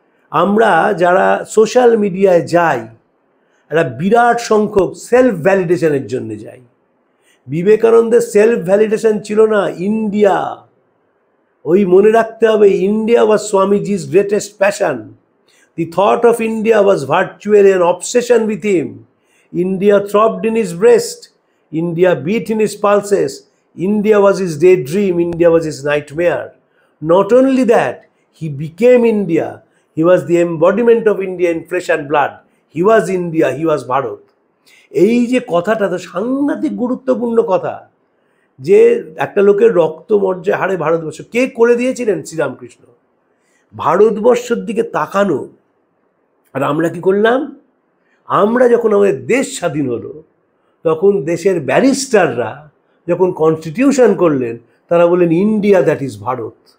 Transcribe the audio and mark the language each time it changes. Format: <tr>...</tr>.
<bn>আমরা যারা সোশ্যাল মিডিয়ায় যাই, একটা বিরাট সংখ্যক সেলফ ভ্যালিডেশনের জন্য যাই। বিবেকানন্দের সেলফ ভ্যালিডেশন ছিল না, ইন্ডিয়া। ওই মনে রাখতে হবে,</bn> <en>India was Swamiji's greatest passion. The thought of India was virtually an obsession with him. India throbbed in his breast. India beat in his pulses. India was his daydream. India was his nightmare. Not only that, he became India. He was the embodiment of India in flesh and blood. He was India. He was Bharat.</en> <bn>এই যে কথাটা তো সাংঘাতিক গুরুত্বপূর্ণ কথা, যে একটা লোকের রক্ত মর্যায় হারে ভারতবর্ষ। কে করে দিয়েছিলেন? শ্রীরামকৃষ্ণ। ভারতবর্ষের দিকে তাকানো। আর আমরা কি করলাম? আমরা যখন আমাদের দেশ স্বাধীন হলো, তখন দেশের ব্যারিস্টাররা যখন কনস্টিটিউশন করলেন, তারা বললেন</bn> <en>India that is Bharat.</en>